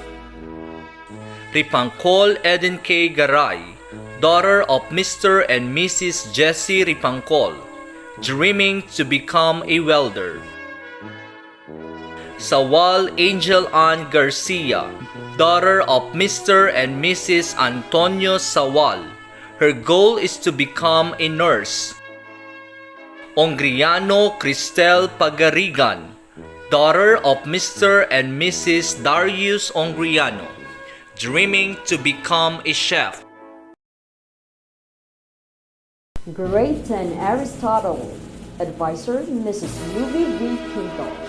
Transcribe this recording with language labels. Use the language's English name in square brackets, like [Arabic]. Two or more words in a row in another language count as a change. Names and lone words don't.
[English] Ripangkol Eden K. Garay, daughter of Mr. and Mrs. Jessie Ripangkol, dreaming to become a welder. Sawal Angel Ann Garcia, daughter of Mr. and Mrs. Antonio Sawal. Her goal is to become a nurse. Ongriano Cristel Pagarigan, daughter of Mr. and Mrs. Darius Ongriano, dreaming to become a chef. Grayton Aristotle, advisor Mrs. Ruby V. Quinto.